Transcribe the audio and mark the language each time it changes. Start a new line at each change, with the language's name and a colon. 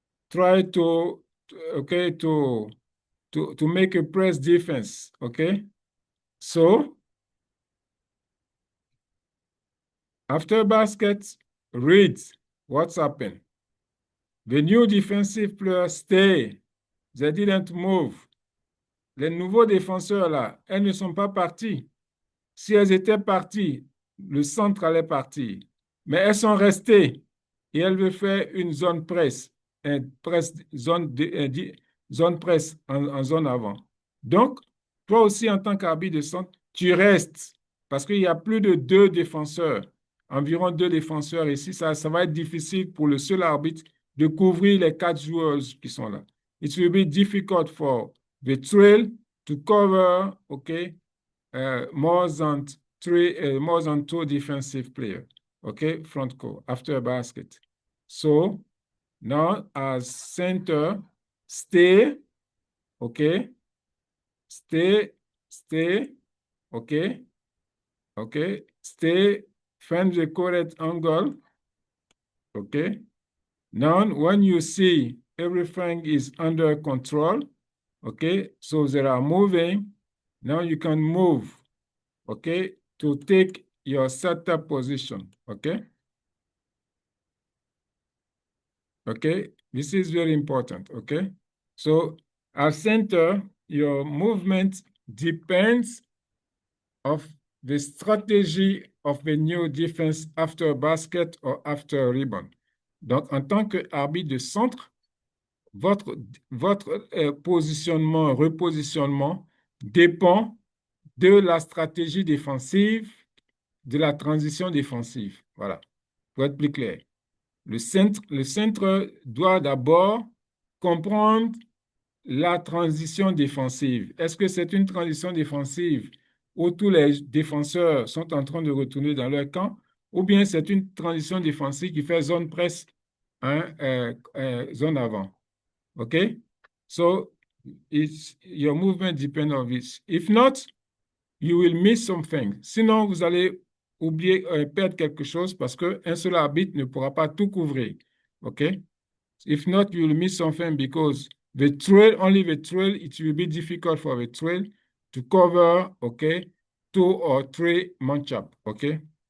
English: Try to okay, to make a press defense, okay? So, after basket, read what's happened. The new defensive players stay. They didn't move.
French: Les nouveaux défenseurs, là, elles ne sont pas parties. Si elles étaient parties, le centre allait partir. Mais elles sont restées et elles veulent faire une zone presse, zone presse en zone avant. Donc, toi aussi, en tant qu'arbitre de centre, tu restes parce qu'il y a plus de deux défenseurs, environ deux défenseurs ici. Ça va être difficile pour le seul arbitre de couvrir les quatre joueurs qui sont là.
English: It will be difficult for the trail to cover, okay, more than more than two defensive players, okay, front court after a basket. So now as center, stay, okay, stay, okay, stay, find the correct angle, okay. Now when you see everything is under control, okay, so they are moving, now you can move, okay, to take your setup position, okay? Okay, this is very important, okay? So at center, your movement depends of the strategy of the new defense after basket or after rebound.
French: Donc, en tant qu'arbitre de centre, votre positionnement, repositionnement dépend de la stratégie défensive, de la transition défensive. Voilà, pour être plus clair. Le centre doit d'abord comprendre la transition défensive. Est-ce que c'est une transition défensive où tous les défenseurs sont en train de retourner dans leur camp, ou bien c'est une transition défensive qui fait zone presse, hein, zone avant?
English: Okay? So, your movement depends on this. If not, you will miss something.
French: Sinon, vous allez oublier, perdre quelque chose parce qu'un seul arbitre ne pourra pas tout couvrir.
English: OK? If not, you will miss something because only the trail, it will be difficult for the trail to cover, okay, 2 or 3 matchup, okay?